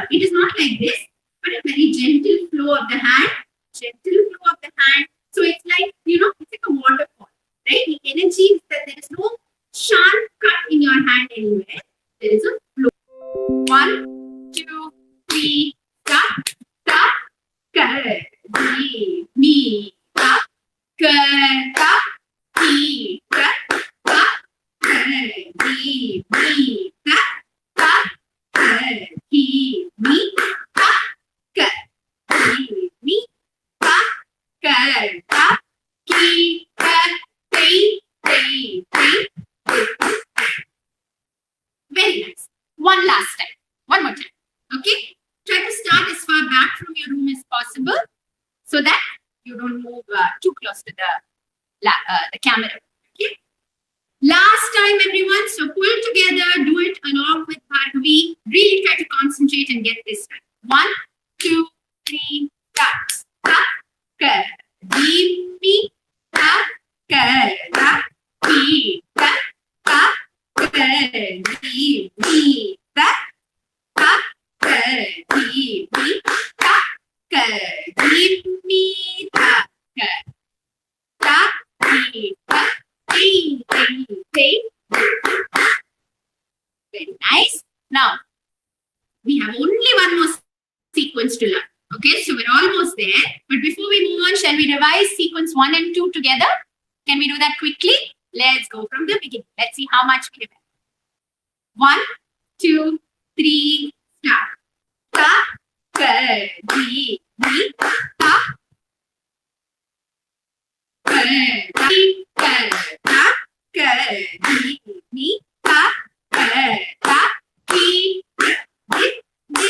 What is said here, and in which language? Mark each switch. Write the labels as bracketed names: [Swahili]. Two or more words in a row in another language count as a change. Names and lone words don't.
[English] It is not like this, but a very gentle flow of the hand. Gentle flow of the hand. So it's like, it's like a waterfall. Right? The energy is that there is no sharp cut in your hand anywhere. There is a flow. 1, 2, 3, start. Ta, ka, di, mi, ta, ka, ta, ki, ka, ta, ka, di, mi, ta, ta, ka, ki, mi, ta, ka, di, mi, ta, ka, ta, ki, ka, tei, tei, tei. Very nice. One last time. One more time. Okay? Try to start as far back from your room as possible so that you don't move too close to the camera. Okay? Last time, everyone. So pull together, do it along with Bhargavi. Really try to concentrate and get this right. 1, 2, 3, start. Ta, ka, di, mi, ta, ka, ta, ki, di mi ta ta ka di mi ta ka di mi ta ka ta di ta di di. Very nice. Now we have only one more sequence to learn. Okay, so we're almost there. But before we move on, shall we revise sequence 1 and 2 together? Can we do that quickly? Let's go from the beginning. Let's see how much we remember. 1, 2, 3, start. Ta, ka, di, mi, ta. Ka, di, ka, ta, ka, di, mi, ta, ka, ta, di, di, di,